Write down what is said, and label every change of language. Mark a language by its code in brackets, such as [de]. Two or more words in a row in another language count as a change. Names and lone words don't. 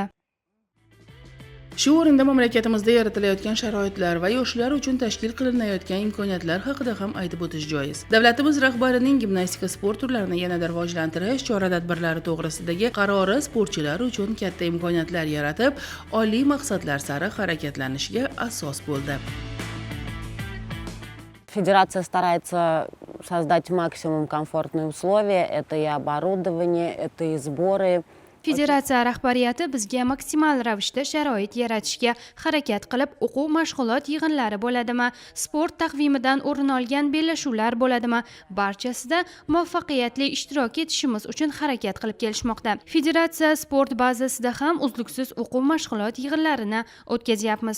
[uz] Shu o'rinda mamlakatimizda yaratilayotgan sharoitlar va yoshlar uchun tashkil qilinayotgan imkoniyatlar haqida ham aytib o'tish joiz. Davlatimiz rahbarining gimnastika sport turlarini yanada rivojlantirish chora-tadbirlari to'g'risidagi qarori sportchilar uchun katta imkoniyatlar yaratib, oliy maqsadlar sari harakatlanishiga asos bo'ldi. [ru] Федерация старается создать максимум комфортные условия. Это и оборудование, это и сборы. [uz] Federatsiya rahbariyati bizga maksimal ravishda sharoit yaratishga harakat qilib, o'quv mashg'ulot yig'inlari bo'ladimi, sport taqvimidan o'rin olgan bellashuvlar bo'ladimi, barchasida muvaffaqiyatli ishtirok etishimiz uchun harakat qilib kelishmoqda. Federatsiya sport bazasida ham uzluksiz o'quv mashg'ulot yig'inlarini o'tkazyapmiz.